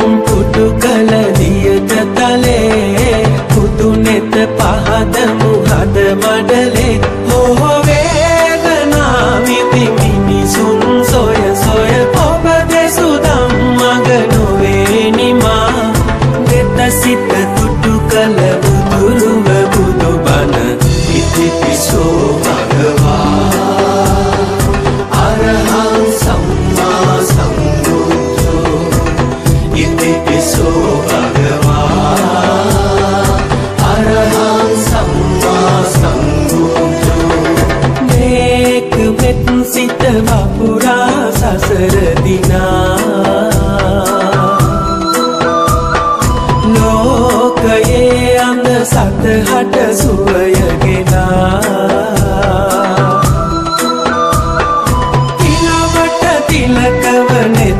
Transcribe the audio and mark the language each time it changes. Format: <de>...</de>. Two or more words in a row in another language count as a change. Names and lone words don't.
<si>පුටු කළ දියට තලේ පුතු නෙත පහද මුහද මඩලේ හෝ වේදනා විඳි මිනිසුන් සොය සොය ඔබ දෙසු ධම්මග නොවේ නිමා නෙත සිත තුටු කළ බුදුරුව බුදුබණ ඉතිපිසෝ</si> <pi>භගවා අරහං සම්මා සම්බුද්ධෝ ඉතිපිසෝ භගවා අරහං සම්මා සම්බුද්ධෝ</pi> <si>මේක මෙත් සිත වපුරා සසර දිනා ලෝකයේ අඳ සතහට සුවය තිලවට තිලකව නෙත</si>